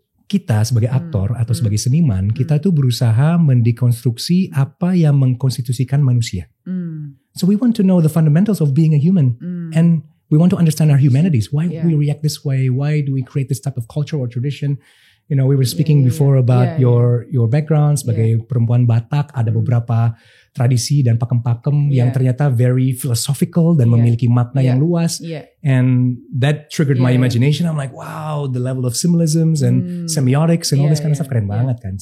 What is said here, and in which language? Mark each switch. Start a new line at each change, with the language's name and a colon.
Indonesian: Kita sebagai aktor atau sebagai seniman, kita tuh berusaha mendekonstruksi apa yang mengkonstitusikan manusia.
English: So we want to know the fundamentals of being a human, and we want to understand our humanities. Why we react this way? Why do we create this type of culture or tradition? You know, we were speaking before about your background
Indonesian: sebagai perempuan Batak. Ada beberapa tradisi dan pakem-pakem yang ternyata
English: very philosophical
Indonesian: dan memiliki makna yang luas.
English: And that triggered my imagination. I'm like, wow, the level of symbolisms and semiotics and all this kind of stuff
Indonesian: keren banget kan.